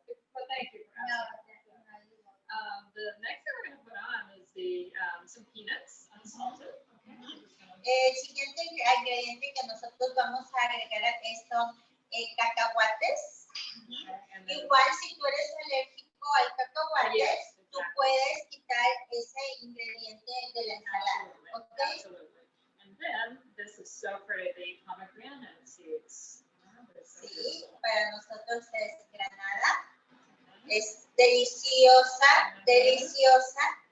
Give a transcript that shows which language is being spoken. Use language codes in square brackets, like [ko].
[en] But thank you for asking. The next thing we're going to put on is some peanuts, unsalted. [es] El siguiente ingrediente que nosotros vamos a agregar son cacahuates. Igual si tú eres alérgico al cacahuate, tú puedes quitar ese ingrediente de la ensalada. [en] Okay? Absolutely. And then this is so pretty, the pomegranate seeds. [es] Sí, para nosotros es granada. Es deliciosa, deliciosa.